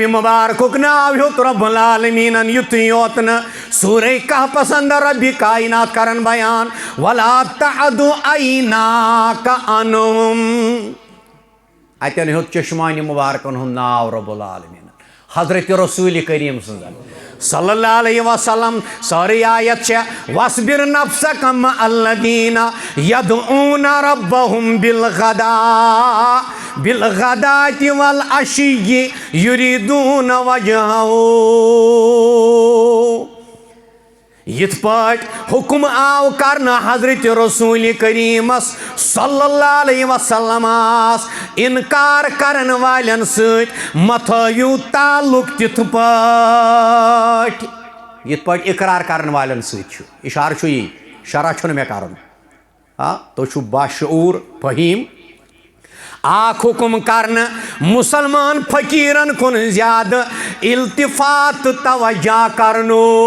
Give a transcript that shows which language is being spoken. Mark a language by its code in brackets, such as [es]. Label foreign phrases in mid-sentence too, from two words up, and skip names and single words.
[ks] मुबारकुक नाव हेत रब्बुल आलमीनन युत योत न सूरह कहफ अंदर रब्बी कायनात करन बयान [ar] ولا تعد عيناك عنهم [ks] अतन हेत चश्मानी मुबारकन हुन नाव रब्बुल आलमीन हजरत रसूल करीम [ar] صلى الله عليه وسلم [ks] सारी आयत छे [ar] واصبر نفسك مع الذين يدعون ربهم بالغداة والعشي يريدون وجهه [ks] यिथ पाट हुक्म आव करना हजरत रसूल करीमस [ar] صلى الله عليه وسلم [ks] इनकार करन वालन सत मथयु ताल्लुक तिथ पाट यिथ पाट इकरार करन वालन सत इशार छु यी शरा छु मे करन तो छु बाशऊर फहीम आख हुक्म करन मुसलमान फकीरन कुन ज्याद इल्तिफात तवज्जा करनो